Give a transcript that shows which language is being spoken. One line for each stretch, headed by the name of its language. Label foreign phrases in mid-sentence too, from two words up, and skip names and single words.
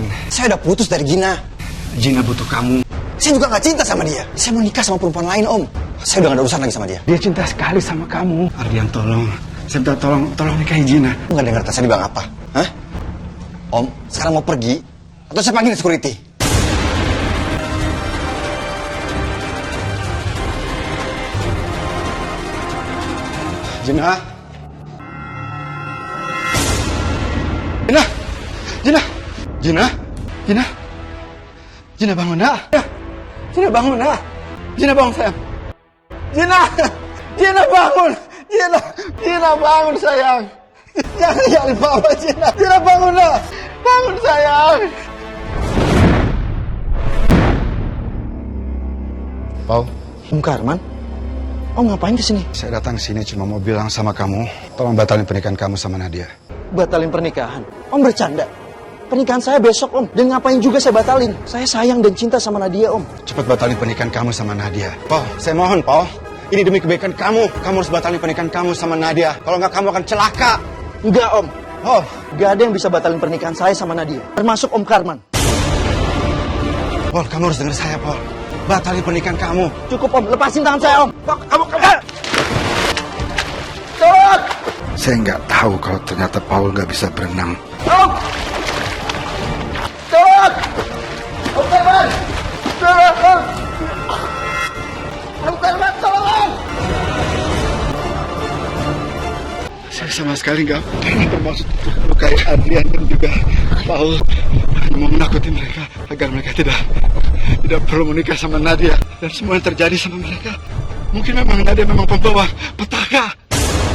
Indonesian: Saya udah putus dari Gina. Gina butuh kamu. Saya juga nggak cinta sama dia. Saya mau nikah sama perempuan lain, Om. Saya udah gak ada urusan lagi sama dia. Dia cinta sekali sama kamu. Ardian, tolong. Saya minta tolong nikahi Gina. Nggak dengar saya bilang apa? Hah? Om, sekarang mau pergi? Atau saya panggil security? Gina. Gina. Gina. Gina. Gina. Gina bangun, nak. Gina bangun, nak. Gina bangun, sayang. Gina. Gina bangun. Gina bangun, sayang. Jangan tinggalin Papa, Gina. Gina bangun, nak. Bangun, sayang. Paul. Om Karman? Om ngapain kesini? Saya datang sini cuma mau bilang sama kamu, tolong batalin pernikahan kamu sama Nadia. Batalin pernikahan? Om bercanda? Pernikahan saya besok, Om. Dan ngapain juga saya batalin? Saya sayang dan cinta sama Nadia, Om. Cepat batalin pernikahan kamu sama Nadia. Paul, saya mohon, Paul. Ini demi kebaikan kamu. Kamu harus batalin pernikahan kamu sama Nadia. Kalau nggak, kamu akan celaka. Enggak, Om. Oh, nggak ada yang bisa batalin pernikahan saya sama Nadia. Termasuk Om Karman. Paul, kamu harus dengar saya, Paul. Batalin pernikahan kamu. Cukup, Om. Lepasin tangan saya, Om. Kamu. Tolong! Saya nggak tahu kalau ternyata Paul nggak bisa berenang. Om! Tolong! Om Karman! Tolong! Om Karman, tolong! Saya sama sekali nggak pernah bermaksud untuk melukai Adrian dan juga Paul. Hanya mau menakuti mereka agar mereka tidak perlu menikah sama Nadia. Dan semua yang terjadi sama mereka, mungkin memang Nadia memang pembawa petaka.